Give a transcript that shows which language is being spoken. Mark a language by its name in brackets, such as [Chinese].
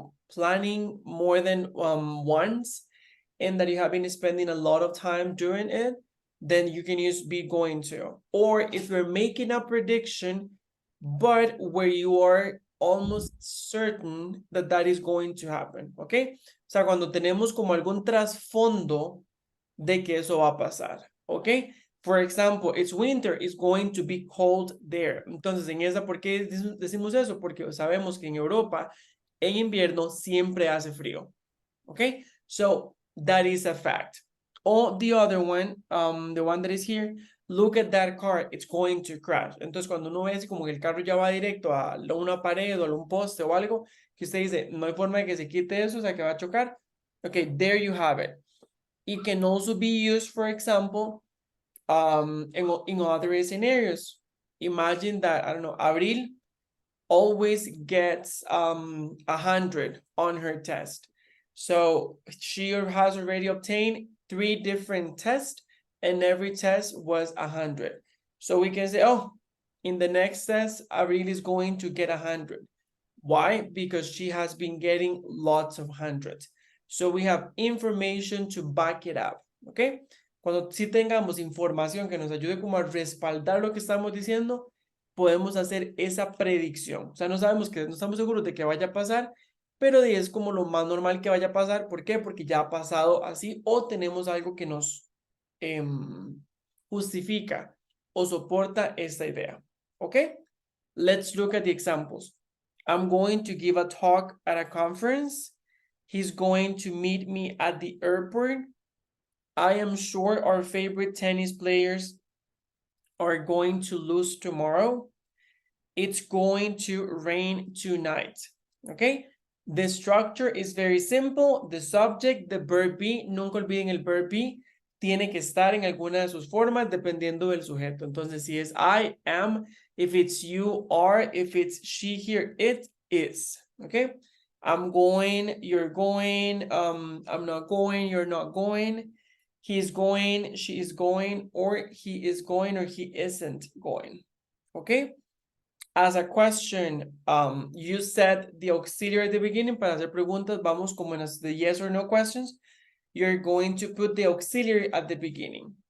[English] planning more than once and that you have been spending a lot of time doing it, then you can use be going to. Or if you're making a prediction, but where you are almost certain that that is going to happen, ¿ok? [Spanish] O sea, cuando tenemos como algún trasfondo de que eso va a pasar, ¿ok? [English] For example, it's winter, it's going to be cold there. [Spanish] Entonces, en esa, ¿por qué decimos eso? Porque sabemos que en Europa, en invierno, siempre hace frío, ¿ok? [English] So, that is a fact. Or the other one, the one that is here, look at that car, it's going to crash. [Spanish] Entonces, cuando uno ve así como que el carro ya va directo a una pared o a un poste o algo, que usted dice, no hay forma de que se quite eso, o sea, que va a chocar. [English] Okay, there you have it. It can also be used, for example, in other scenarios. Imagine that, I don't know, Abril always gets 100 on her test. So she has already obtained 3 different tests and every test was 100. So we can say, oh, in the next test, Abril is going to get 100. Why? Because she has been getting lots of hundreds. So we have information to back it up, ¿ok? [Spanish] Cuando sí tengamos información que nos ayude como a respaldar lo que estamos diciendo, podemos hacer esa predicción. O sea, no sabemos que, no estamos seguros de que vaya a pasar, pero es como lo más normal que vaya a pasar. ¿Por qué? Porque ya ha pasado así o tenemos algo que nos justifica o soporta esta idea, ¿ok? [English] Let's look at the examples. I'm going to give a talk at a conference. He's going to meet me at the airport. I am sure our favorite tennis players are going to lose tomorrow. It's going to rain tonight. Okay? The structure is very simple. The subject, the verb be, [Spanish] nunca olviden el verb be, tiene que estar en alguna de sus formas dependiendo del sujeto. Entonces, si es [English] I, am, if it's you, are, if it's she, here, it, is. Okay? I'm going, you're going, I'm not going, you're not going. He's going, she is going, or he is going, or he isn't going. Okay? As a question, you said the auxiliary at the beginning. [Spanish] Para hacer preguntas, vamos como en las de [English] yes or no questions. You're going to put the auxiliary at the beginning.